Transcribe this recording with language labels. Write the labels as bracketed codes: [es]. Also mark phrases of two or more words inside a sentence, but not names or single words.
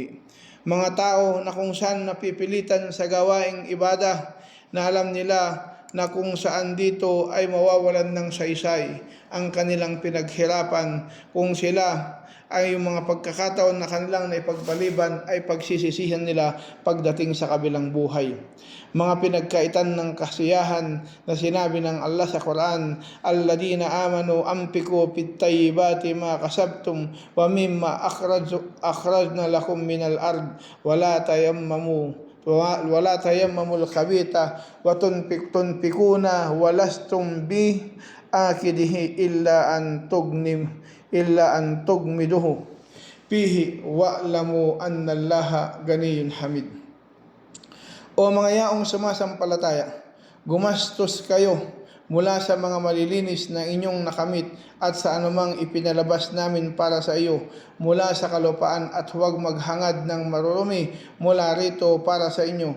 [tl] Mga tao na kung saan napipilitan sa gawaing ibada na alam nila na kung saan dito ay mawawalan ng saysay ang kanilang pinaghirapan, kung sila ay yung mga pagkakataon na kanilang naipagpaliban ay pagsisisihan nila pagdating sa kabilang buhay. Mga pinagkaitan ng kasiyahan na sinabi ng Allah sa Quran, [ar] الذين آمنوا أنفقوا في طيبات ما كسبتم ومما أخرجنا لكم من الأرض ولا تيمموا الخبيث وتنفقون ولستم بآخذيه إلا أن تغمضوا فيه واعلموا أن الله غني حميد. [tl] O mga yaong sumasampalataya, Gumastos kayo mula sa mga malilinis na inyong nakamit at sa anumang ipinalabas namin para sa iyo mula sa kalupaan, at huwag maghangad ng marurumi mula rito para sa inyo.